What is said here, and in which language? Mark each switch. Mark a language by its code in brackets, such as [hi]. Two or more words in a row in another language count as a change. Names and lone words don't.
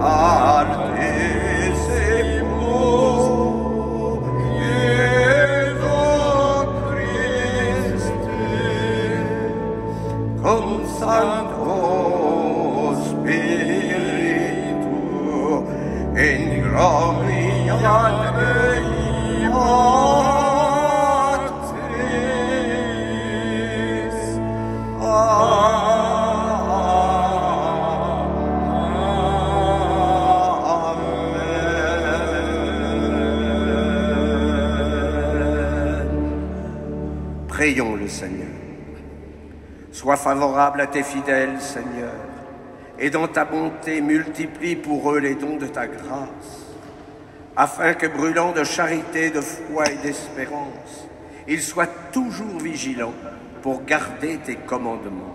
[la] artisimus, Iesu Christe, cum Sancto Spiritu, in gloria Dei Patris. Amen. [fr] Prions le Seigneur. Sois favorable à tes fidèles, Seigneur, et dans ta bonté multiplie pour eux les dons de ta grâce, afin que, brûlant de charité, de foi et d'espérance, ils soient toujours vigilants pour garder tes commandements.